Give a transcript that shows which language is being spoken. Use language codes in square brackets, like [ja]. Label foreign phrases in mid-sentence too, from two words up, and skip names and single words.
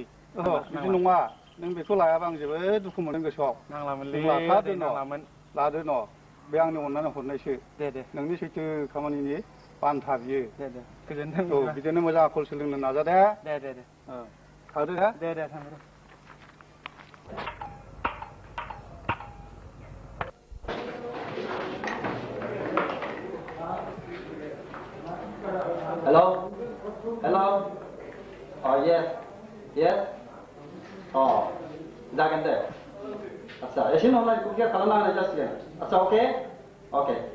[brx] बिदि नङा नों बेखौ लायाबा आं जोबोद दुखु मोनदों गोसोआव नांलामोनलै लाखादो लादो न' बे आंनि अननानै हरनायसो दे नोंनि सैथो खामानिनि बान्था बियो दे गोजोनथों औ बिदिनो मोजां आखल सोलोंनो नाजा दे थादो दे थांदो [en] Hello? Hello? Oh, yes. Yes? [brx] Oh, जागोन दे आच्छा एसे उनाव कुकिया खालामनानै जासिगोन आच्छा अके अके